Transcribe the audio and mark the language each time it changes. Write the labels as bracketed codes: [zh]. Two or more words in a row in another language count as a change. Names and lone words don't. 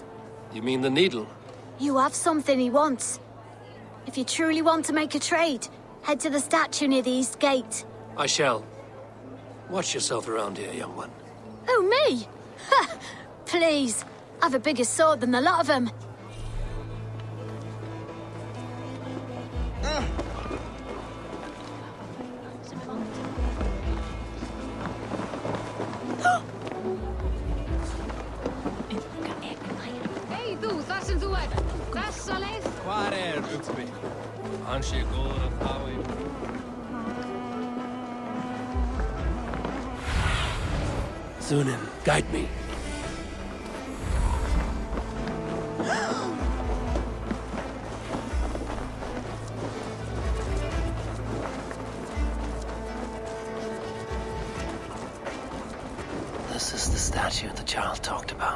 [en] You mean the needle? You have something he wants. If you truly want to make a trade, head to the statue near the East Gate. I shall. Watch yourself around here, young one. Oh, me? Ha! Please. I've a bigger sword than the lot of them. [is] Hei þú, þar sem þú ert. Þessa leið. Hvar Ubbi? Hann sé góður að hafa í. [en] Thunin, guide me. This is the statue the Jarl talked about.